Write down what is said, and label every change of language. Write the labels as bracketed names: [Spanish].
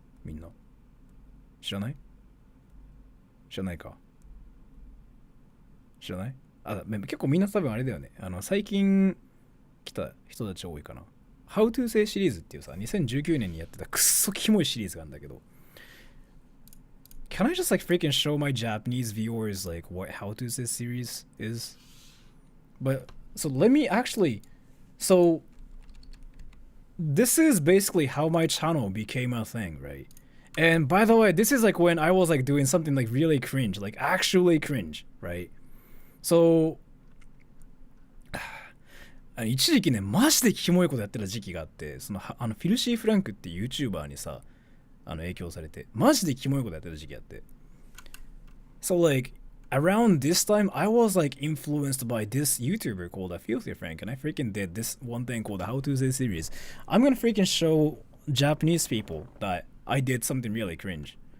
[Japanese] みんな。知らない？知らないか。知らない？結構みんな多分あれだよね。最近来た人たち多いかな。 How to say シリーズっていうさ、2019年にやってたくっそキモいシリーズがあるんだけど。 [English] Can I just like freaking show my Japanese viewers like what How to say series is? But so let me actually. So this is basically how my channel became a thing, right? And by the way, this is like when I was like doing something like really cringe, like actually cringe, right? [Japanese] So 一時期ね、マジでキモいことやってた時期があって、フィルシー・フランクっていう YouTuber にさ、影響されて、マジでキモいことやってた時期あって。 [English] So like, around this time, I was like influenced by this YouTuber called Filthy Frank, and I freaking did this one thing called the How to Say series. I'm gonna freaking show Japanese people that I did something really cringe.